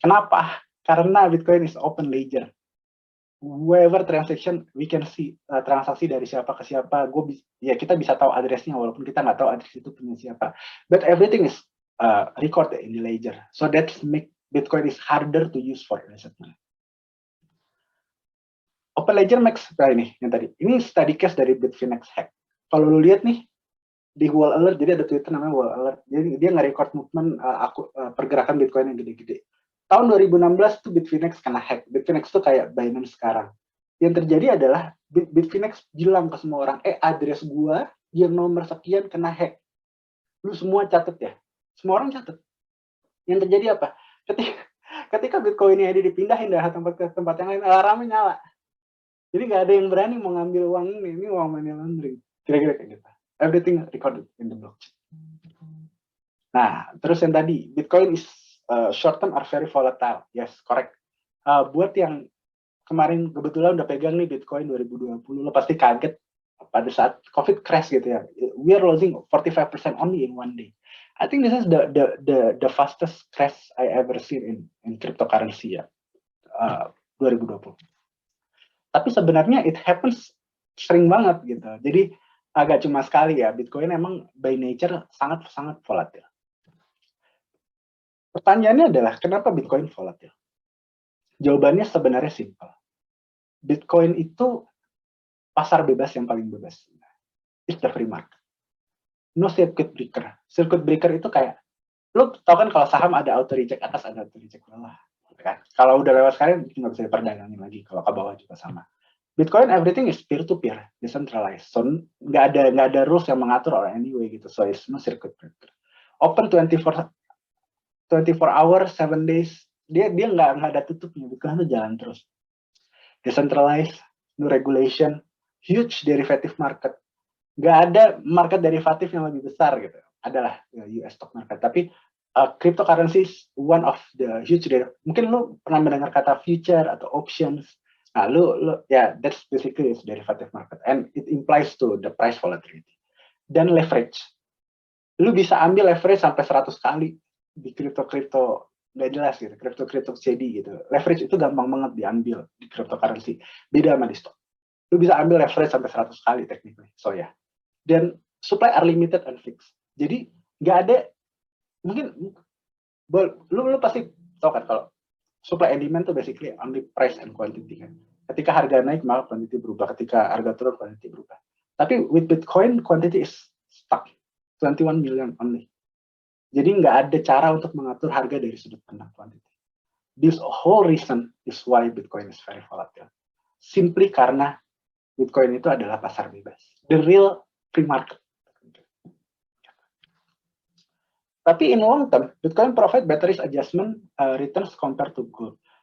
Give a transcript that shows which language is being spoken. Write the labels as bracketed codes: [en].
[en] Kenapa? Karena Bitcoin is open ledger. Whoever transaction, we can see [id] transaksi dari siapa ke siapa. Kita bisa tahu addressnya walaupun kita nggak tahu address itu punya siapa. [en] But everything is recorded in the ledger. So that's make Bitcoin is harder to use for illicit money. Open ledger makes [id] ini yang tadi. Ini study case dari Bitfinex hack. Kalau lu lihat nih di wall alert, jadi ada Twitter namanya wall alert. Jadi dia nge-record movement pergerakan Bitcoin yang gede-gede. Tahun 2016 tuh Bitfinex kena hack. Bitfinex tuh kayak Binance sekarang. Yang terjadi adalah Bitfinex bilang ke semua orang, address gua yang nomor sekian kena hack. Lu semua catat ya. Semua orang catat. Yang terjadi apa? Ketika Bitcoin ini dipindahin dari tempat ke tempat yang lain, alarmnya nyala. Jadi nggak ada yang berani mau ngambil uang ini uang money laundering. Kira-kira kayak gitu. [en] Everything recorded in the blockchain. [id] Nah, terus yang tadi, [en] Bitcoin is short term are very volatile. Yes, correct. [id] Buat yang kemarin kebetulan udah pegang nih Bitcoin 2020, lo pasti kaget pada saat COVID crash gitu ya. [en] We are losing 45% only in one day. I think this is the fastest crash I ever seen in cryptocurrency ya, 2020. [id] Tapi sebenarnya [en] it happens [id] sering banget gitu. Jadi agak cuma sekali ya. Bitcoin emang by nature sangat volatil. Pertanyaannya adalah kenapa Bitcoin volatil? Jawabannya sebenarnya simple. Bitcoin itu pasar bebas yang paling bebas. [en] It's the free market. No circuit breaker. [id] Circuit breaker itu kayak, lo tau kan kalau saham ada auto reject atas, ada auto reject bawah. Kan? Kalau udah lewat sekalian, nggak bisa diperdagangin lagi. Kalau ke bawah juga sama. [en] Bitcoin everything is peer-to-peer, decentralized. [id] So nggak ada rules yang mengatur or anyway gitu. [en] So it's no circuit breaker. Open 24 hours, 7 days. [id] Dia nggak ada tutupnya. Bitcoin itu jalan terus. [en] Decentralized, no regulation, huge derivative market. [id] Nggak ada market derivatif yang lebih besar gitu. [en] Adalah US stock market. Tapi cryptocurrency is one of the huge [id] mungkin lu pernah mendengar kata future atau options. [en] Nah, that's basically is derivative market and it implies to the price volatility. [id] Dan leverage. Lu bisa ambil leverage sampai 100 kali di crypto nggak jelas gitu, crypto CD gitu. Leverage itu gampang banget diambil di cryptocurrency. Beda sama di stock. Lu bisa ambil leverage sampai 100 kali technically. So ya. [en] Dan supply are limited and fixed. [id] Jadi nggak ada, mungkin lu pasti tahu kan kalau [en] supply and demand itu basically only price and quantity [id] kan. Ketika harga naik maka quantity berubah, ketika harga turun quantity berubah. Tapi [en] with Bitcoin quantity is stuck. 21 million only. [id] Jadi nggak ada cara untuk mengatur harga dari sudut pandang quantity. [en] This whole reason is why Bitcoin is very volatile. [id] Simply karena Bitcoin itu adalah pasar bebas. [en] The real free market. Tapi in long term, Bitcoin provide better risk adjustment returns compared to gold.